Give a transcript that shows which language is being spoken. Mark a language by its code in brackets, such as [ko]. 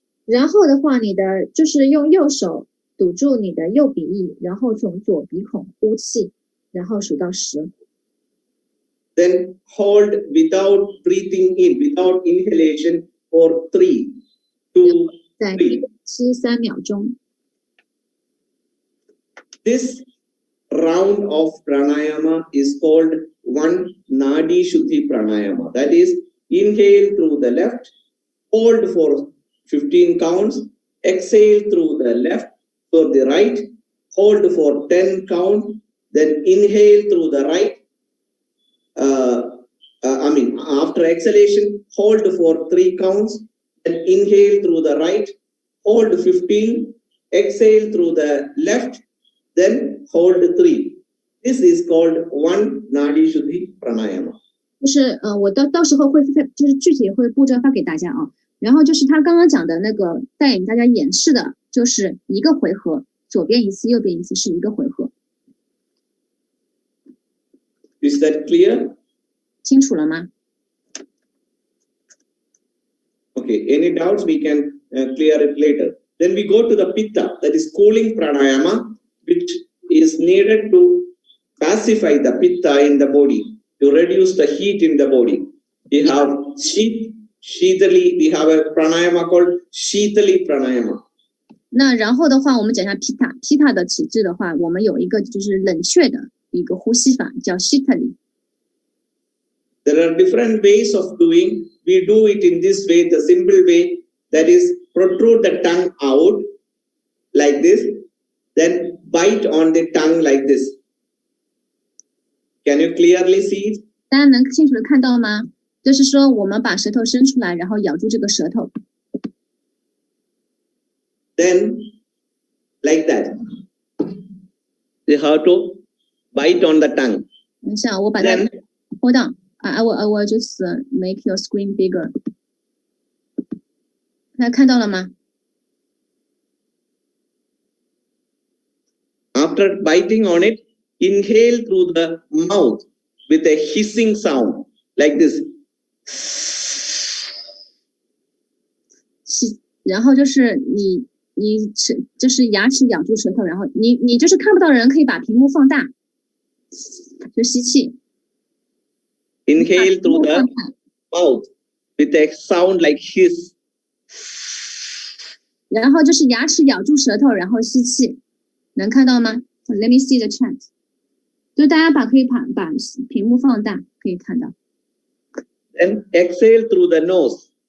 [zh] 然后的话，你的就是用右手堵住你的右鼻翼，然后从左鼻孔呼气，然后数到10。 [en] Then hold without breathing in, without inhalation for 3, 2, [zh] 再 [en] 3. [zh] 吸3秒钟。 [en] This round of pranayama is called one Nadi Shuddhi pranayama. That is, inhale through the left, hold for 15 counts, exhale through the left for the right, hold for 10 counts, then inhale through the right. After exhalation, hold for 3 counts, then inhale through the right, hold 15, exhale through the left, then hold 3. This is called one Nadi Shuddhi pranayama. [zh] 就是我到时候会就是具体会步骤发给大家啊。然后就是他刚刚讲的那个带领大家演示的，就是一个回合，左边一次，右边一次，是一个回合。 [en] Is that clear? [zh] 清楚了吗？ [en] Okay, any doubts we can clear it later. Then we go to the pitta, that is cooling pranayama, which is needed to pacify the pitta in the body, to reduce the heat in the body. We have Shitali, we have a pranayama called Shitali pranayama. [zh] 那然后的话，我们讲一下 Pitta 的体质的话，我们有一个就是冷却的一个呼吸法，叫 Shitali。 [en] There are different ways of doing. We do it in this way, the simple way, that is protrude the tongue out like this, then bite on the tongue like this. Can you clearly see it? [zh] 大家能清楚的看到吗？就是说，我们把舌头伸出来，然后咬住这个舌头。 [en] Then, like that, you have to bite on the tongue. [zh] 等一下，我把它 [en] hold on. I will just make your screen bigger. [zh] 大家看到了吗？ [en] After biting on it, inhale through the mouth with a hissing sound like this. [zh] 然后就是你就是牙齿咬住舌头，然后你就是看不到人，可以把屏幕放大，就吸气。 [en] Inhale through the mouth with a sound like hiss. [zh] 然后就是牙齿咬住舌头，然后吸气，能看到吗？ [en] Let me see the chat. [zh] 就大家可以把屏幕放大，可以看到。 [en] Then exhale through the nose